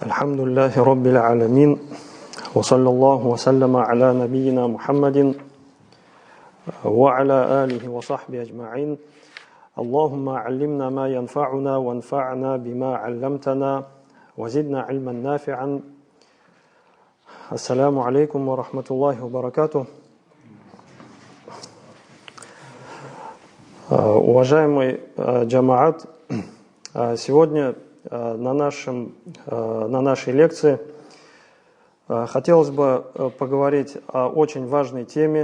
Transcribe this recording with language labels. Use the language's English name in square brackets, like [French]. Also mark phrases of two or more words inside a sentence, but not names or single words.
[Arabic] الحمد لله رب العالمين وصلى الله وسلم على نبينا محمد وعلى آله وصحبه أجمعين اللهم علمنا ما ينفعنا وانفعنا بما علمتنا وزدنا علما نافعا. السلام عليكم ورحمة الله وبركاته. [Russian] Уважаемый джамаат, сегодня на нашей лекции хотелось бы поговорить о очень важной теме.